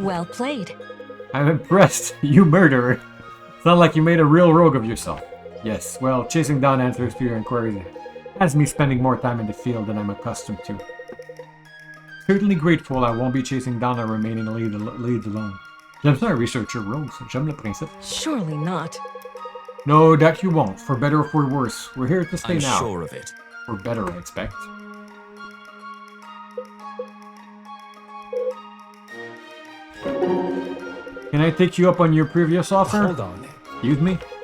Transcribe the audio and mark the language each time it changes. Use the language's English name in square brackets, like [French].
[English] Well played. I'm impressed, you murderer. Sound like you made a real rogue of yourself. Yes, well, chasing down answers to your inquiries has me spending more time in the field than I'm accustomed to. Certainly grateful I won't be chasing down our remaining leads alone. [French] J'aime ça un [English] researcher rogue, [French] j'aime le principe. [English] Surely not. No, that you won't, for better or for worse. We're here to stay now. I'm sure of it. For better, I expect. Can I take you up on your previous offer? Hold on. Excuse me?